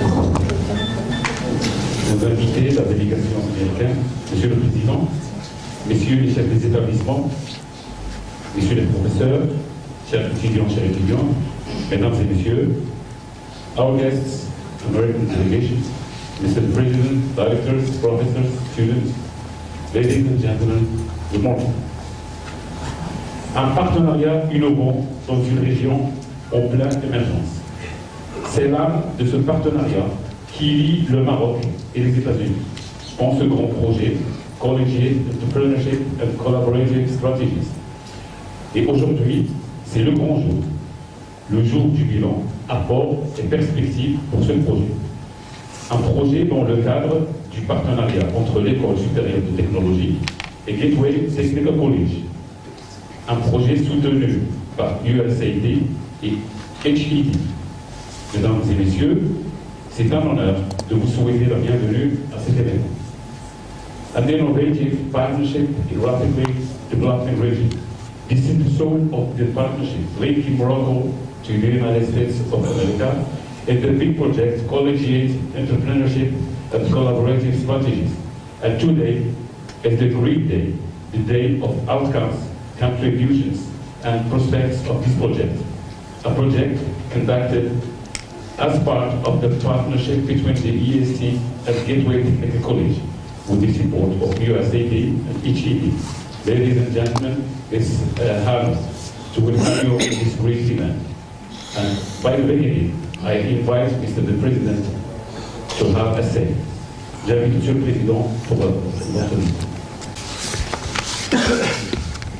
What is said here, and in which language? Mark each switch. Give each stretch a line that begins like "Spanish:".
French: nos invités, la délégation américaine, Monsieur le Président, Messieurs les chefs des établissements, Messieurs les professeurs, chers étudiants, Mesdames et Messieurs,
English: our guests, American delegation, Mr. President, directors, professors, students, ladies and gentlemen, good morning.
French: Un partenariat innovant dans une région en pleine émergence. C'est l'âme de ce partenariat qui lie le Maroc et les États-Unis en ce grand projet Collegiate Entrepreneurship and Collaborative Strategies. Et aujourd'hui, c'est le grand jour, le jour du bilan, apport et perspectives pour ce projet. Un projet dans le cadre du partenariat entre l'École supérieure de technologie et Gateway Technical College. Un projet soutenu par USAID et HED. Mesdames et messieurs, c'est un honneur de vous souhaiter la bienvenue à cet événement.
English: An innovative partnership in rapidly developing region. This is the soul of the partnership linking Morocco to the United States of America and the big project Collegiate Entrepreneurship and Collaborative Strategies. And today is the great day, the day of outcomes, contributions and prospects of this project. A project conducted as part of the partnership between the EST and Gateway Technical College with the support of USAID and HED. Ladies and gentlemen, it's an honor to welcome you in this great event. And by the beginning, I invite Mr. the President to have a say.
French: J'invite Monsieur le Président pour votre livre.